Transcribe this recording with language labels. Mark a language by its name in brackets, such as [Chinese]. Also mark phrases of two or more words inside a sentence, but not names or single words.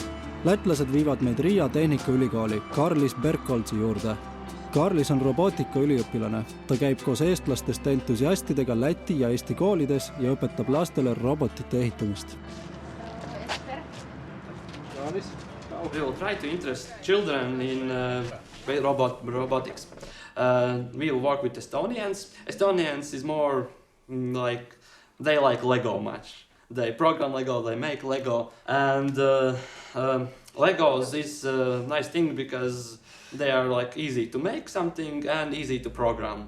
[Estonian] Lätlased viivad meid Riia Tehnikaülikooli Karlis Bergholzi juurde. Karlis on robootikaüliõpilane. Ta käib koos eestlastest entusiastidega Läti ja Eesti koolides ja õpetab lastele robotite ehitamist. [English] We will try to interest children in robotics. We will work with Estonians. Estonians is more like, they like Lego much. They program Lego, they make Lego, and Legos is a nice thing because they are like easy to make something and easy to program.